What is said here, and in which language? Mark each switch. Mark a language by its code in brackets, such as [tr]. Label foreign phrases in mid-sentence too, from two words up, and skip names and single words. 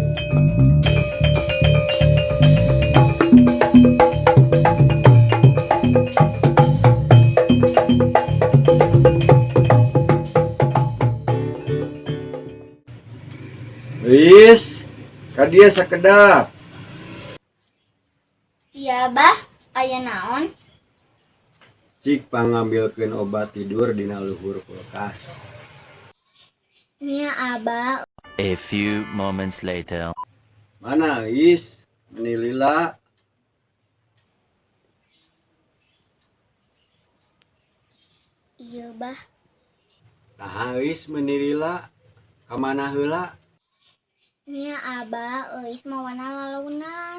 [su] Wis, kadia sakedap. Iya bah, aya naon? Cik pangambilkeun obat tidur dina luhur kulkas. Nya abah. [en] A few moments later. [su] Mana Is? Meni lila. Iya bah. Nah Is meni lila. Kamana heula? Nya abah euis mawana lalaunan.